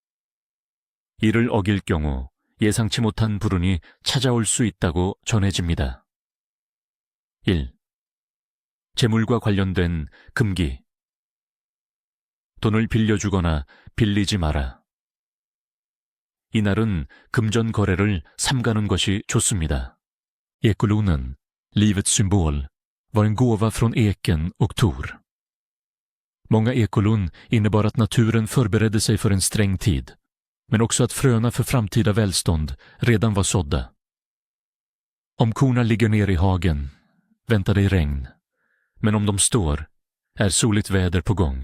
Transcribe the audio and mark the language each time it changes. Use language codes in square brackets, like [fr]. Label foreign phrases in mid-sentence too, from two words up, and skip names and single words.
[ko] 이를 어길 경우 예상치 못한 불운이 찾아올 수 있다고 전해집니다. 1. 재물과 관련된 금기. 돈을 빌려주거나 빌리지 마라. 이날은 금전 거래를 삼가는 것이 좋습니다. [sv] Ekolonen, livets symbol, var en gåva från eken och Tor. Många ekolon innebar att naturen förberedde sig för en sträng tid, men också att fröna för framtida välstånd redan var sådda. Om korna ligger ner i hagen, väntar dig regn, men om de står, är soligt väder på gång.